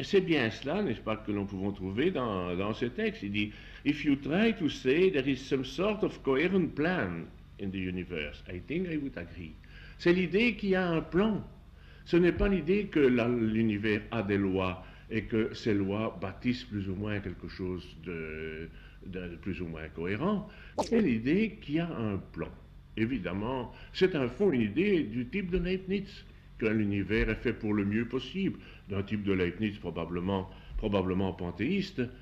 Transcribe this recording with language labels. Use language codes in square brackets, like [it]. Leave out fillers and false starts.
[fr] Et c'est bien cela, n'est-ce pas, que nous pouvons trouver dans ce texte. Il dit, [en] if you try to say there is some sort of coherent plan in the universe, I think I would agree. [fr] C'est l'idée qu'il y a un plan. Ce n'est pas l'idée que l'univers a des lois et que ces lois bâtissent plus ou moins quelque chose de plus ou moins cohérent. C'est l'idée qu'il y a un plan. Évidemment, c'est un fond une idée du type de Leibniz, que l'univers est fait pour le mieux possible, d'un type de Leibniz probablement panthéiste.